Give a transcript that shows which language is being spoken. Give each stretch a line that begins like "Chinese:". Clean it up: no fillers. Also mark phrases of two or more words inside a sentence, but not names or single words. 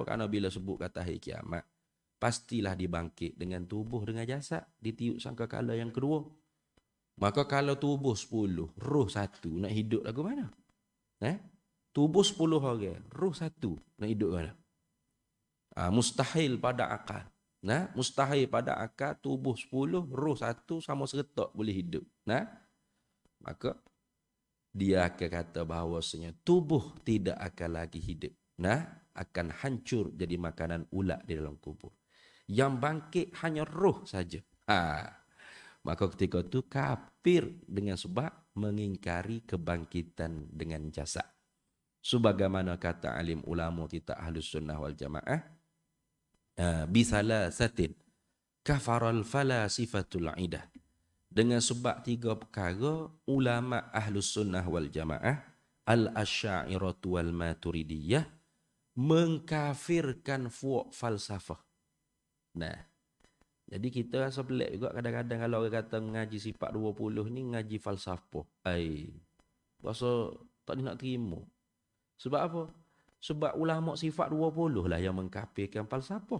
Malay: Kerana bila sebut kata hari kiamat, pastilah dibangkit dengan tubuh dengan jasad, ditiup sangkakala yang kedua. Maka kalau tubuh 10, roh 1, nak hidup lagu mana? Tubuh 10 orang, roh 1, nak hidup mana? Mustahil pada akal. Nah, mustahil pada akal tubuh 10, roh 1 sama seretak boleh hidup. Nah, maka dia akan kata bahawasanya tubuh tidak akan lagi hidup. Nah, akan hancur jadi makanan ulat di dalam kubur. Yang bangkit hanya roh saja. Maka ketika itu kafir dengan sebab mengingkari kebangkitan dengan jasad. Sebagaimana kata alim ulama kita Ahlus Sunnah wal Jamaah,
Arabic: بثلاثة كفر الفلاسفة إذ,
Malay: dengan sebab 3 perkara ulama Ahlus Sunnah wal Jamaah al-Asy'ariyah wal Maturidiyah mengkafirkan falsafah. Nah, jadi kita rasa pelik juga kadang-kadang kalau orang kata mengaji sifat 20 ni ngaji falsafah. Rasa tak nak terima. Sebab apa? Sebab ulama sifat 20 lah yang mengkafirkan falsafah.